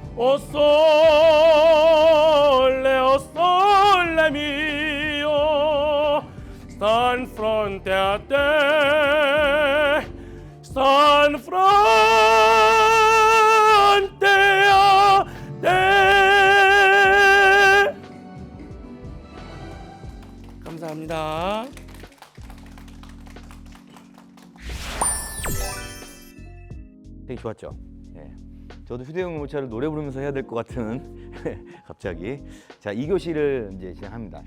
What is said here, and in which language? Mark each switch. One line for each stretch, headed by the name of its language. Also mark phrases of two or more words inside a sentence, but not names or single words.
Neapolitan: o sole, mio, stand fronte a te, stand fronte a te.
Korean: 감사합니다. 되게 좋았죠. 예. 저도 휴대용 유모차를 노래 부르면서 해야 될 것 같은 갑자기. 자, 2교시를 이제 진행합니다.